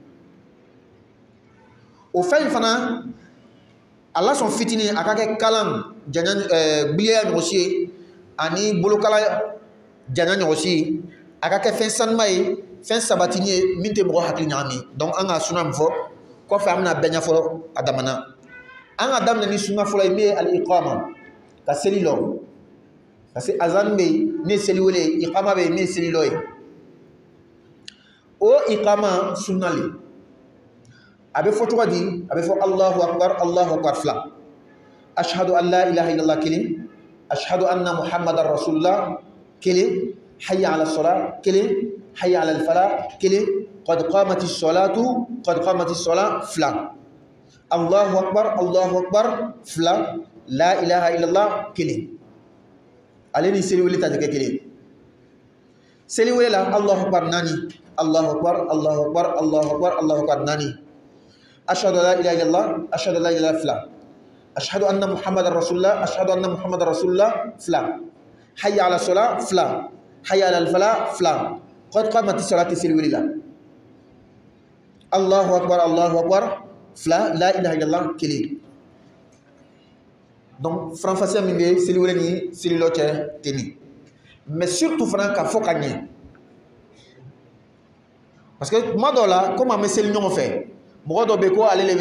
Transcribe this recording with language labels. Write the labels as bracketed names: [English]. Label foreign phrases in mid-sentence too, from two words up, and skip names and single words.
[Bambara] o fɛn in fana a lasɔn fitinin a ka kɛ kalan janya biliya ɲɔgɔnsi ye ani bolokala janya ɲɔgɔnsi ye a ka kɛ fɛn sanuma ye fɛn sabatini ye min tɛ mɔgɔ hakili ɲagami donc an ka sunna min fɔ kɔfɛ an bɛna bɛɛ ɲɛfɔ a damana an ka daminɛ ni sunna fɔlɔ ye min ye al-iqama ka seli lɔ [French] parce que [Bambara] azan bɛ yen min ye seli wele ye iqama bɛ yen min ye seli lɔ ye o iqama sunna le a bɛ fɔ cogo di a bɛ fɔ [Arabic] الله أكبر [Bambara] fila [Arabic] أشهد أن لا إله إلا الله [Bambara] kelen [Arabic] أشهد أن محمدا رسول الله kelen حي على الصلاة kelen حي على الفلاح kelen قد قامت الصلاة fila الله أكبر fila لا إله إلا الله kelen [Bambara] ale ni seli wele ta tɛ kɛ kelen seli wele la [Arabic] الله أكبر naani الله أكبر naani أشهد أن لا إله إلا الله fila أشهد أن محمدا رسول الله fila حي على الصلاة fila حي على الفلاح fila قد قامت الصلاة [Bambara] seli wele la [Arabic] الله أكبر fila لا إله إلا الله kelen [Bambara] donc faranfasiya min bɛ seli wele ni seli lɔ cɛ tɛ nin [French] mais surtout [Bambara] fana ka fɔ ka ɲɛ [French] parce que [Bambara] tuma dɔw la komi an bɛ seli ɲɔgɔn fɛ mɔgɔ dɔ bɛ yen ko ale de